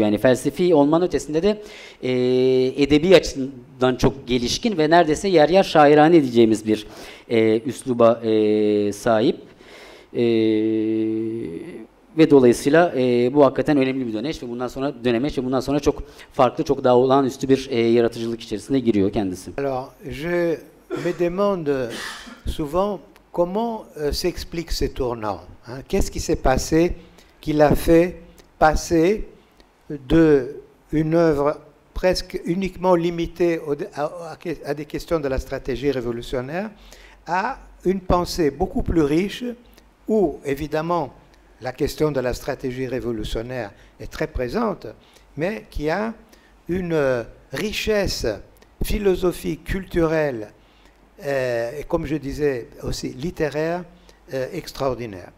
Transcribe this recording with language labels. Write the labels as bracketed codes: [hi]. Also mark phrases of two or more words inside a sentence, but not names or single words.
[tr] Yani felsefi olmanın ötesinde de edebi açıdan çok gelişkin ve neredeyse yer yer şairane diyeceğimiz bir üsluba sahip. Ve dolayısıyla bu hakikaten önemli bir döneç ve bundan sonra çok farklı, çok daha olağanüstü bir yaratıcılık içerisine giriyor kendisi. [fr] Alors, je me demande souvent comment s'explique ce tournant. Qu'est-ce qui s'est passé qui l'a fait passer de une œuvre presque uniquement limitée à des questions de la stratégie révolutionnaire à une pensée beaucoup plus riche où, évidemment, la question de la stratégie révolutionnaire est très présente, mais qui a une richesse philosophique, culturelle et, comme je disais, aussi littéraire extraordinaire.